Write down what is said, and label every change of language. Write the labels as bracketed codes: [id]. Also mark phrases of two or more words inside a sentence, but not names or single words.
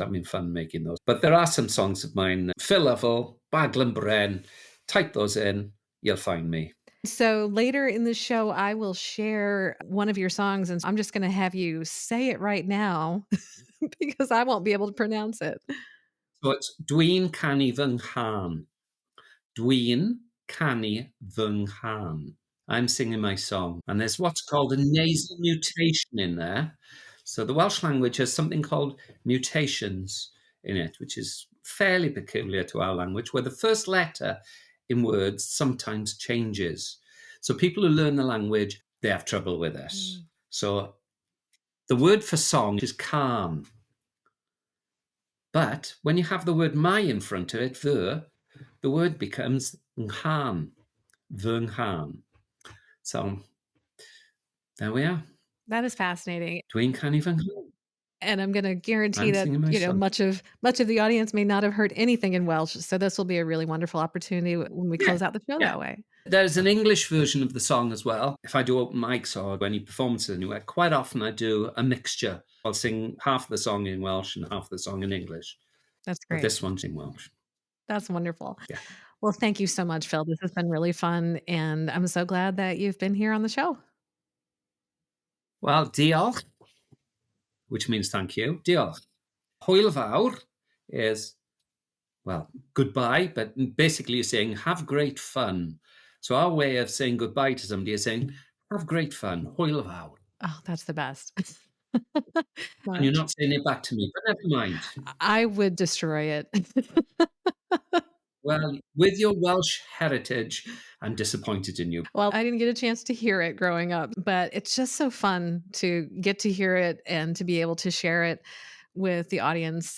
[en] Having fun making those. But there are some songs of mine. Phil Lovell, Baglanbren. Type those in, you'll find me. So later in the show, I will share one of your songs, and I'm just going to have you say it right now because I won't be able to pronounce it. So it's [cy] Dwi'n canu fy nghân. Dwi'n canu fy nghân. [en] I'm singing my song. And there's what's called a nasal mutation in there. So the Welsh language has something called mutations in it, which is fairly peculiar to our language, where the first letter in words sometimes changes. So people who learn the language, they have trouble with this. So the word for song is calm. But when you have the word my in front of it, the word becomes nghân, [cy] fy nghân. [en] So there we are. That is fascinating. [cy] Dwi'n canu fy nghân. [en] And I'm going to guarantee I'm that, singing my song. much of the audience may not have heard anything in Welsh. So this will be a really wonderful opportunity when we close out the show that way. There's an English version of the song as well. If I do open mics or any performances anywhere, quite often I do a mixture. I'll sing half the song in Welsh and half the song in English. That's But great. this one's in Welsh. That's wonderful. Yeah. Well, thank you so much, Phil. This has been really fun. And I'm so glad that you've been here on the show. Well, diolch, which means thank you. Diolch. [cy] Hwyl fawr [en] is, well, goodbye, but basically you're saying have great fun. So our way of saying goodbye to somebody is saying have great fun. [cy] Hwyl fawr. [en] Oh, that's the best. And you're not saying it back to me, but never mind. I would destroy it. Well, with your Welsh heritage, I'm disappointed in you. Well, I didn't get a chance to hear it growing up, but it's just so fun to get to hear it and to be able to share it with the audience.